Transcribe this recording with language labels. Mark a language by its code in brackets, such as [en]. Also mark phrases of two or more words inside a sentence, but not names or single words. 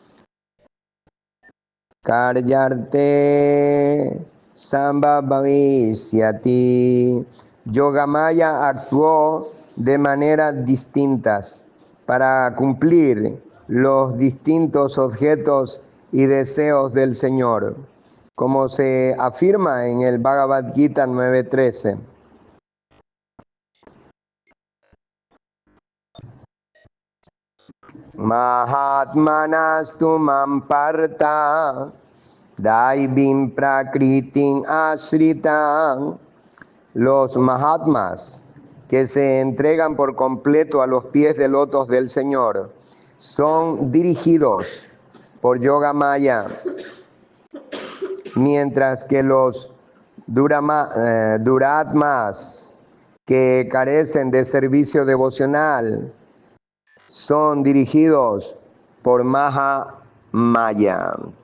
[sa] Karyarte Sambhavisyati. [es] Yoga Maya actuó de maneras distintas para cumplir los distintos objetos y deseos del Señor, como se afirma en el Bhagavad Gita 9.13. [sa] Mahatmanastu mamparta daivim prakritin asritan. [es] Los Mahatmas que se entregan por completo a los pies de lotos del Señor son dirigidos por Yoga Maya, mientras que los Duratmas que carecen de servicio devocional son dirigidos por Mahamaya.